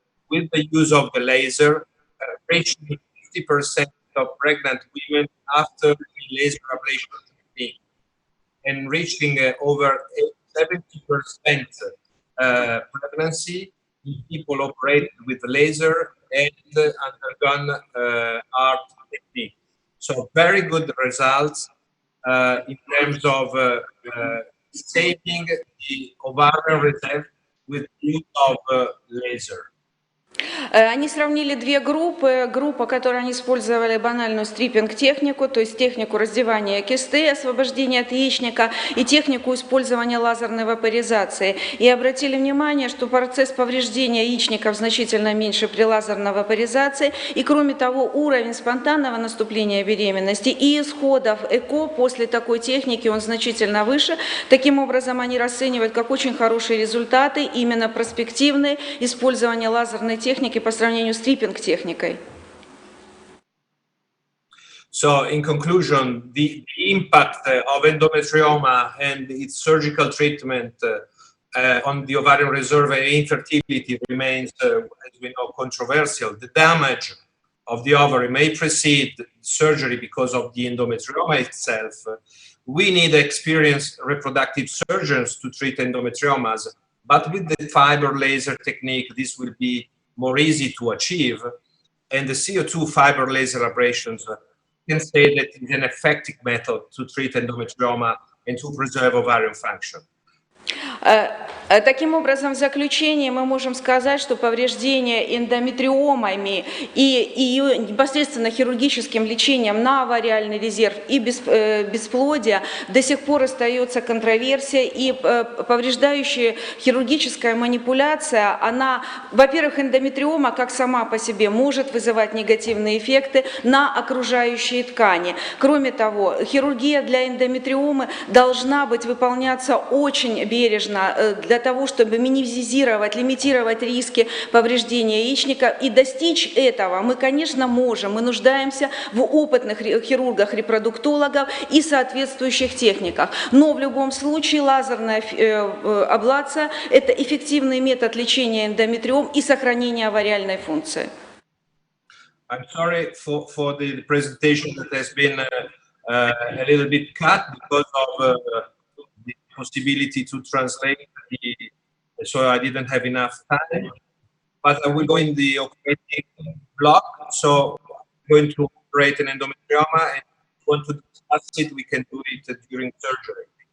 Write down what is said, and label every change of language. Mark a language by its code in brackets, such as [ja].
[en] with the use of the laser, reaching 50% of pregnant women after the laser ablation technique, and reaching over 70% pregnancy in people operated with laser and undergone art technique. So very good results in terms of saving the ovarian reserve with use of laser. [ru] Они сравнили две группы. Группа, которой они использовали банальную стриппинг-технику, то есть технику раздевания кисты, освобождения от яичника, и технику использования лазерной вапоризации. И обратили внимание, что процесс повреждения яичников значительно меньше при лазерной вапоризации. И кроме того, уровень спонтанного наступления беременности и исходов ЭКО после такой техники, он значительно выше. Таким образом, они расценивают как очень хорошие результаты, именно перспективные, использование лазерной техники по сравнению с стриппинг-техникой. [en] So, in conclusion, the impact of endometrioma and its surgical treatment on the ovarian reserve and infertility remains, as we know, controversial. The damage of the ovary may precede surgery because of the endometrioma itself. We need experienced reproductive surgeons to treat endometriomas, but with the fiber laser technique, this will be more easy to achieve. And the CO2 fiber laser abrasions can say that it's an effective method to treat endometrioma and to preserve ovarian function. [ru] Таким образом, в заключение мы можем сказать, что повреждение эндометриомами и ее непосредственно хирургическим лечением на овариальный резерв и бесплодие до сих пор остается контроверсия, и повреждающая хирургическая манипуляция, она, во-первых, эндометриома как сама по себе может вызывать негативные эффекты на окружающие ткани. Кроме того, хирургия для эндометриомы должна быть выполняться очень бережно для того, чтобы минимизировать, лимитировать риски повреждения яичника. И достичь этого мы, конечно, можем. Мы нуждаемся в опытных хирургах-репродуктологах и соответствующих техниках. Но в любом случае лазерная аблация – это эффективный метод лечения эндометриом и сохранения овариальной функции. [en] I'm sorry for the presentation that has been a little bit cut because of the possibility to translate, so I didn't have enough time. But I will go in the operating block. So I'm going to operate an endometrioma, and if you want to discuss it, we can do it during surgery.